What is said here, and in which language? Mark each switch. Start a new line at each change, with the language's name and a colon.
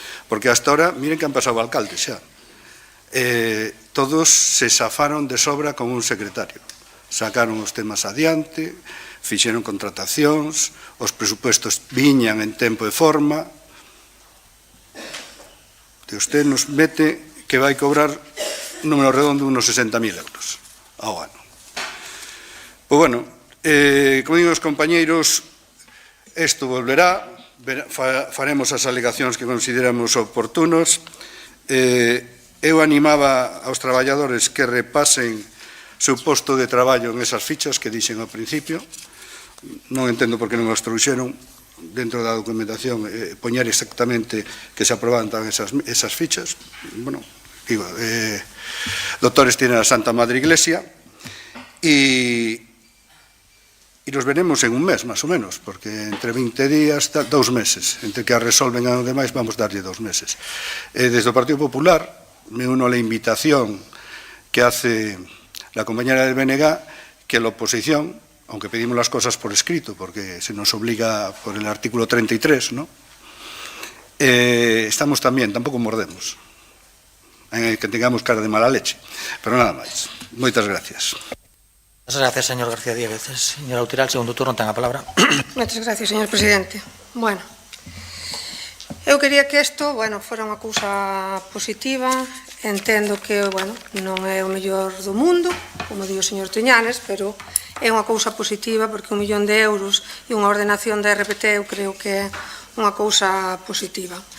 Spanish: Porque hasta ahora, miren que han pasado alcaldes xa. Todos se zafaron de sobra con un secretario.
Galician: Sacaron os temas adiante, fixeron contratacións, os presupuestos viñan en tempo e forma. E usted nos mete que vai cobrar un número redondo unos 60.000 euros ao ano. Pois bueno, como digo os compañeiros, isto volverá, faremos as alegacións que consideramos oportunos. Eu animaba aos traballadores que repasen seu posto de traballo en esas fichas que dixen ao principio. Non entendo por que non os trouxeron dentro da documentación, poñer exactamente que se aprobaban esas fichas. Bueno, digo,
Spanish: doctores tienen a Santa Madre Iglesia
Galician: e nos veremos en un mes, máis ou menos, porque entre 20 días, 2 meses, entre que a resolven a demais, vamos darlle 2 meses.
Spanish: Desde o Partido Popular, me uno a la invitación que hace la compañera del BNG, que la oposición, aunque pedimos las cosas por escrito, porque se nos obliga por el artículo 33, ¿no? Estamos también, tampoco mordemos, que tengamos cara de mala leche, pero nada máis.
Galician: Moitas gracias.
Spanish: Muchas gracias, señor García Díaz.
Galician: Señora Utiral, segundo turno, ten a palabra. Moitas gracias, señor presidente. Bueno, eu quería que isto, fora unha cousa positiva. Entendo que, non é o mellor do mundo, como di o señor Toñanes, pero é unha cousa positiva, porque 1 millón de euros e unha ordenación da RPT eu creo que é unha cousa positiva.